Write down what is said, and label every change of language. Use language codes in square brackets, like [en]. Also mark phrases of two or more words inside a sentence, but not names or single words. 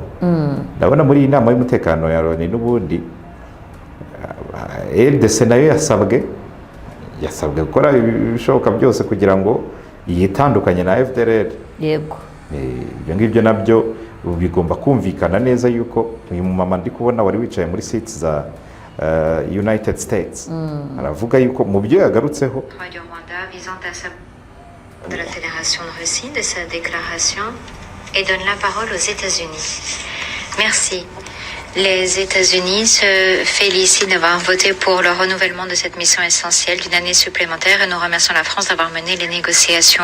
[rw] ndabona muri iyi nama y'umutekano ya Loni n'ubundi RDC nayo yasabwe yasabwe gukora ibishoboka byose kugira ngo yitandukanye na FDLR. yego ibyo ngibyo nabyo bigomba kumvikana neza yuko uyu mumama ndi kubona wari wicaye muri seats za United States aravuga yuko mu byo yagarutseho [fr] de la Fédération de Russie de sa déclaration et donne la parole aux États-Unis. Merci. Les États-Unis se félicitent d'avoir voté pour le renouvellement de cette mission essentielle d'une année supplémentaire et nous remercions la France d'avoir mené les négociations.